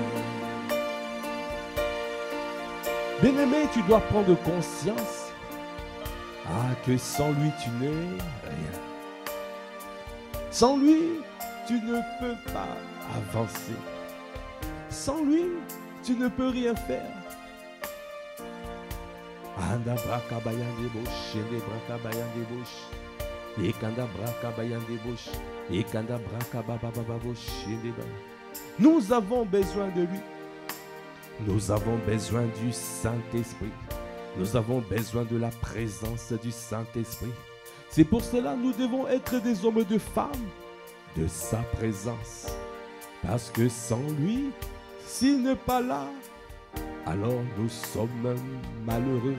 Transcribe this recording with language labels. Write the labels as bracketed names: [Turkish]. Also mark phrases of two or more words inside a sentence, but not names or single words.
[French] Bien-aimé, tu dois prendre conscience que sans lui tu n'es rien. Sans lui, tu ne peux pas avancer. Sans lui, tu ne peux rien faire. Anda braka bayande bosh, ende braka bayande bosh, ekanda braka bayande bosh, ekanda braka baba bosh, ende ba. Nous avons besoin de lui. Nous avons besoin du Saint-Esprit. Nous avons besoin de la présence du Saint-Esprit. C'est pour cela que nous devons être des hommes et des femmes de sa présence. Parce que sans lui, s'il n'est pas là, alors nous sommes malheureux.